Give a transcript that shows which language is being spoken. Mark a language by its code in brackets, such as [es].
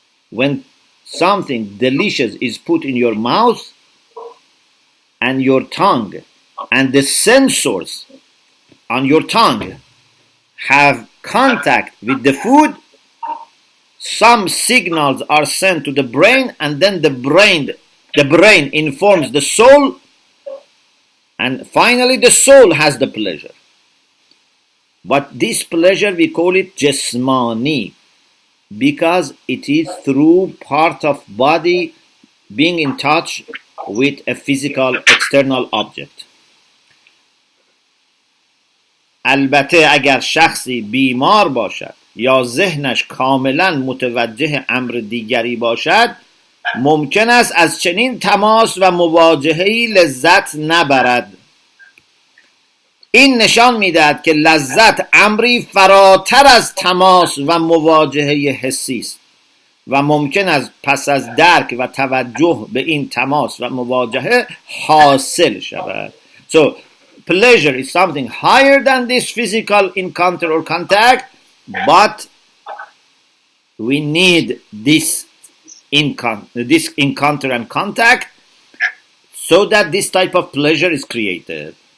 [en] When something delicious is put in your mouth and your tongue and the sensors on your tongue have contact with the food, some signals are sent to the brain, and then the brain informs the soul, and finally the soul has the pleasure. But this pleasure we call it jismani because it is through part of body being in touch with a physical external object. [fa] البته اگر شخصی بیمار باشد یا ذهنش کاملا متوجه امر دیگری باشد ممکن است از چنین تماس و مواجهه‌ای لذت نبرد. این نشان می‌دهد که لذت امری فراتر از تماس و مواجهه حسی است و ممکن است پس از درک و توجه به این تماس و مواجهه حاصل شود. [en] So pleasure is something higher than this physical encounter or contact, but we need this encounter and contact so that this type of pleasure is created.